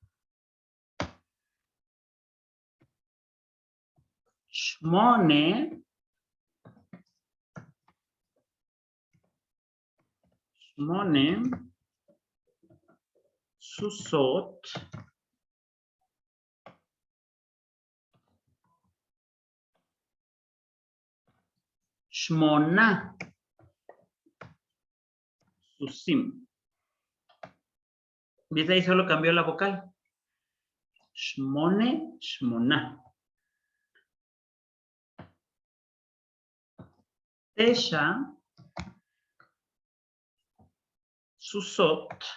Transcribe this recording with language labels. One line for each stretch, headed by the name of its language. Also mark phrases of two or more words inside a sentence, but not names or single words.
Hebrew: שמונה סוסות. שמונה סוסים.
Spanish: ¿Viste? Ahí solo cambió la vocal.
Hebrew: שמונה, שמונה. תשע סוסות.